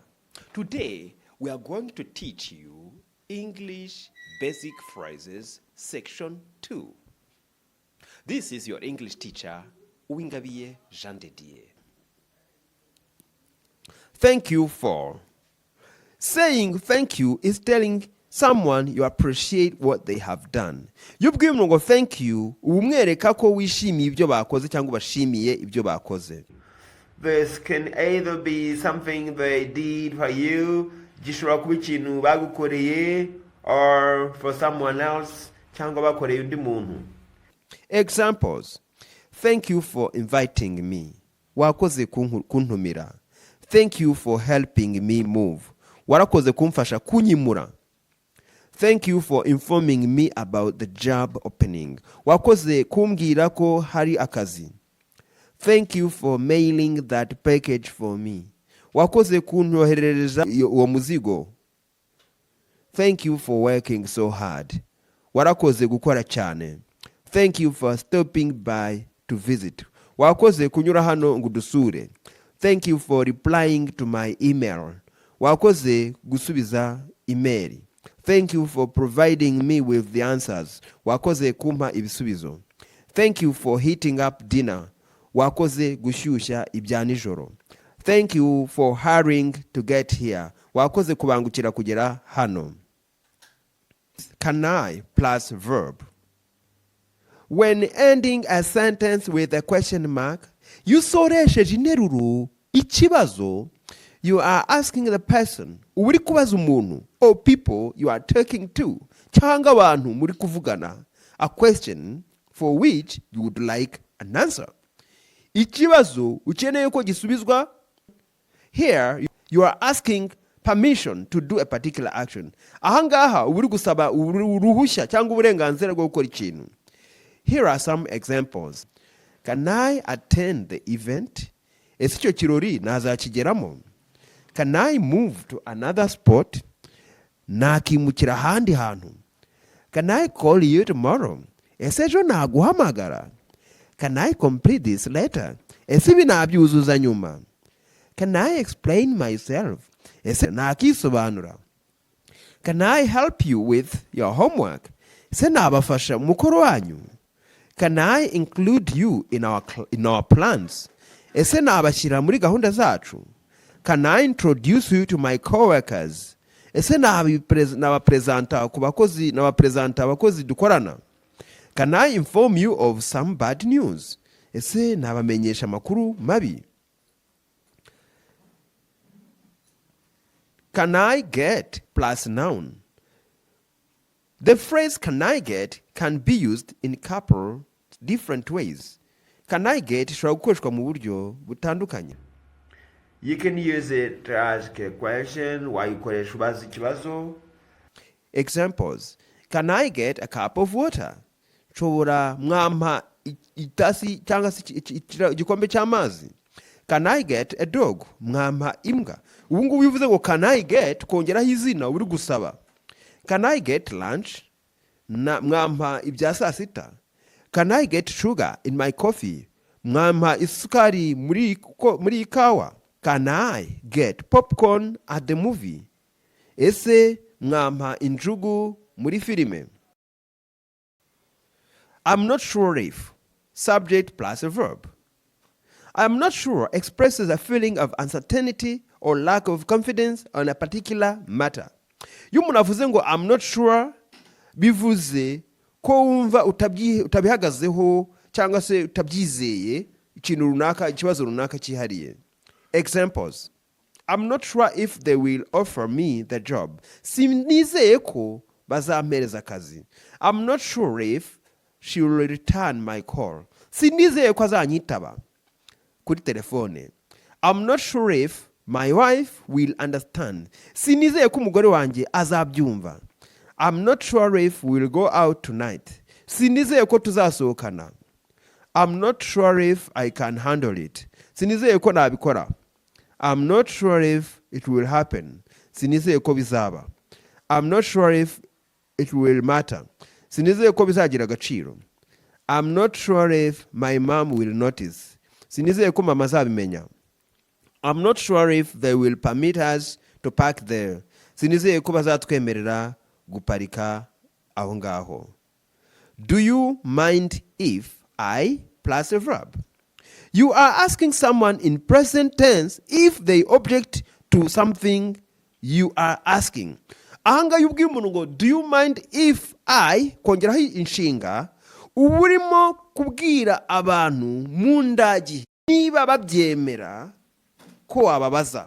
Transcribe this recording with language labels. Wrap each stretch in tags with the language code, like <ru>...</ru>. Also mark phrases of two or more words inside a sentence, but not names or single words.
<en>Today we are going to teach you English Basic Phrases Section 2. This is your English teacher, Uwingabiye. Thank you for. Saying thank you is telling someone you appreciate what they have done.</en> <rw>Iyo ubwiye umuntu ngo</rw> <en>thank you,</en> <rw>umwereka ko wishimiye ibyo bakoze cyangwa bashimiye ibyo bakoze.</rw> <en>This can either be something they did for you,</en> <rw>gishobora kuba ikintu bagukoreye,</rw> <en>or for someone else,</en> <rw>cyangwa bakoreye undi muntu.</rw> <en>Examples: thank you for inviting me.</en> <rw>Wakoze kuntumira.</rw> <en>Thank you for helping me move.</en> <rw>Warakoze kumfasha kunyimura.</rw> <en>Thank you for informing me about the job opening.</en> <rw>Wakoze kumbwira ko hari akazi.</rw> <en>Thank you for mailing that package for me.</en> <rw>Wakoze kunyoherereza uwo muzigo.</rw> <en>Thank you for working so hard.</en> <rw>Warakoze gukora cyane.</rw> <en>Thank you for stopping by to visit.</en> <rw>Wakoze kunyura hano ngudusure.</rw> <en>Thank you for replying to my email.</en> <rw>Wakoze gusubiza email.</rw> <en>Thank you for providing me with the answers.</en> <rw>Wakoze kumpa ibisubizo.</rw> <en>Thank you for heating up dinner.</en> <rw>Wakoze gushyushya ibya nijoro.</rw> <en>Thank you for hurrying to get here.</en> <rw>Wakoze kubangukira kugera hano.</rw> <en>Can I plus verb. When ending a sentence with a question mark, you</en> <rw>soresheje interuro ikibazo.</rw> <en>You are asking the person,</en> <rw>uri kubaza umuntu,</rw> <en>or people you are talking to,</en> <rw>cyangwa abantu muri kuvugana,</rw> <en>a question for which you would like an answer.</en> <rw>Ikibazo ukeneye ko gisubizwa.</rw> <en>Here you are asking permission to do a particular action.</en> <rw>Ahangaha uri gusaba uruhushya cyangwa uburenganzira bwo gukora ikintu.</rw> <en>Here are some examples. Can I attend the event?</en> <rw>Ese icyo kirori nazakigeramo?</rw> <en>Can I move to another spot?</en> <rw>Nakimukira ahandi hantu.</rw> <en>Can I call you tomorrow?</en> <rw>Ese ejo naguhamagara?</rw> <en>Can I complete this letter?</en> <rw>Ese ibi nabyuzuza nyuma?</rw> <en>Can I explain myself?</en> <rw>Ese nakisobanura?</rw> <en>Can I help you with your homework?</en> <rw>Ese nabafasha mukoro wanyu?</rw> <en>Can I include you in our plans?</en> <rw>Ese nabashyira muri gahunda zacu?</rw> <en>Can I introduce you to my coworkers?</en> <rw>Ese nabapresenta ku bakozi nabapresenta abakozi dukorana?</rw> <en>Can I inform you of some bad news?</en> <rw>Ese nabamenyesha makuru mabi?</rw> <en>Can I get plus noun. The phrase can I get can be used in couple different ways. Can I get</en> <rw>ishobora gukoreshwa mu buryo butandukanye.</rw> <en>You can use it to ask a question</en> <rw>wayikoresha ubaza ikibazo.</rw> <en>Examples: Can I get a cup of water?</en> <rw>Nshobora mwampa itasi cyangwa se igikombe cy'amazi.</rw> <en>Can I get a dog?</en> <rw>Mwampa imbwa. Ubu ngubu bivuze ngo</rw> <en>can I get</en> <rw>kongeraho izina uri gusaba.</rw> <en>Can I get lunch?</en> <rw>Mwampa ibya saa sita.</rw> <en>Can I get sugar in my coffee?</en> <rw>Mwampa isukari muri ikawa.</rw> <en>Can I get popcorn at the movie?</en> <rw>Ese mwampa injugu muri filime?</rw> <en>I'm not sure if. Subject plus a verb. I'm not sure expresses a feeling of uncertainty or lack of confidence on a particular matter.</en> <rw>Iyo umuntu avuze ngo</rw> <en>I'm not sure,</en> <rw>bivuze ko wumva utabihagazeho cyangwa se utabyizeye ikintu runaka, ikibazo runaka cyihariye.</rw> <en>Examples: I'm not sure if they will offer me the job.</en> <rw>Sinizeye ko bazampereza akazi.</rw> <en>I'm not sure if she will return my call.</en> <rw>Sinizeye ko azanyitaba kuri telefone.</rw> <en>I'm not sure if my wife will understand.</en> <rw>Sinizeye ko umugore wanjye azabyumva.</rw> <en>I'm not sure if we'll go out tonight.</en> <rw>Sinizeye ko tuzasohokana.</rw> <en>I'm not sure if I can handle it.</en> <rw>Sinizeye ko nabikora.</rw> <en>I'm not sure if it will happen.</en> <rw>Sinizeye ko bizaba.</rw> <en>I'm not sure if it will matter.</en> <rw>Sinizeye ko bizagira agaciro.</rw> <en>I'm not sure if my mom will notice.</en> <rw>sinizeye ko mama azabimenya.</rw> <en>I'm not sure if they will permit us to park there.</en> <rw>Sinizeye ko bazatwemerera guparika aho ngaho.</rw> <en>Do you mind if I plus a verb? You are asking someone in present tense if they object to something you are asking.</en> <rw>Ahanga yubwiye umuntu ngo</rw> <en>do you mind if I</en> <rw>kongeraho inshinga uba urimo kubwira abantu mu ndagi niba babyemera ko wababaza.</rw>